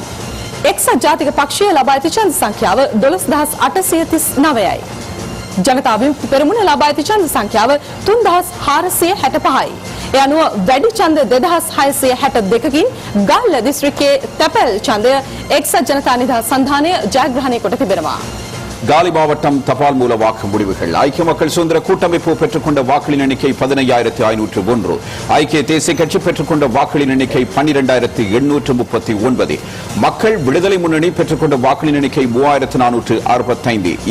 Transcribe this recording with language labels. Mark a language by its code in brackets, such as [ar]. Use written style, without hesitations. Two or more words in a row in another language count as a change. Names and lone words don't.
[si] එක්සත් ජාතික පක්ෂය ලබා ඇති ඡන්ද සංඛ්‍යාව 12839යි. ජනතා විමුක්ති පෙරමුණ ලබා ඇති ඡන්ද සංඛ්‍යාව 3465යි. ඒ අනුව වැඩි ඡන්ද 2662කින් ගාල්ල දිස්ත්‍රික්කයේ තැපැල් ඡන්දය එක්සත් ජනතා නිදහස් සන්ධානය ජයග්‍රහණය කොට තිබෙනවා. [ta] காலி மாவட்டம் தபால் மூல வாக்கு முடிவுகள் ஐக்கிய மக்கள் சுதந்திர கூட்டமைப்பு பெற்றுக்கொண்ட வாக்களின் எண்ணிக்கை 15501. ஐக்கிய தேசிய கட்சி பெற்றுக்கொண்ட வாக்களின் எண்ணிக்கை 12839. மக்கள் விடுதலை முன்னணி பெற்றுக்கொண்ட வாக்களின் எண்ணிக்கை 3465.